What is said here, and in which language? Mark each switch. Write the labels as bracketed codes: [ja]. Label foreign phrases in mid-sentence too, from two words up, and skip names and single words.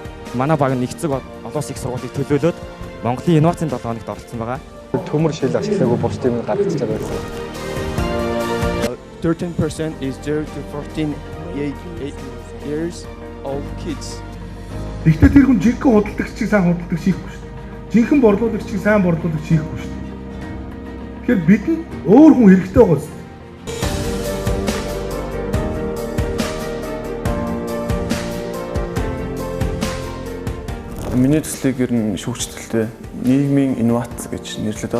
[mn] манай баг нь нэгцэг олон улсын их сургуулийг төлөөлөөд Монголын инновацийн 7 хоногт оролцсон байгаа. Төмөр шил ашиглаагүй бус тийм гаргаж байгаа байсан. [en] 13% is 0 to 14 years old kids. [mn] Гэхдээ тэр хүн жинхэнэ худалдагчийг сайн худалдагч хийхгүй шүү дээ. Жинхэнэ борлуулагчийг сайн борлуулагч хийхгүй шүү дээ. Тэгэхээр бидэнд өөр хүн хэрэгтэй байгаа юм. Миний төслийг ер нь шүүгчлэлтэй нийгмийн инновац гэж нэрлэдэг байгаа.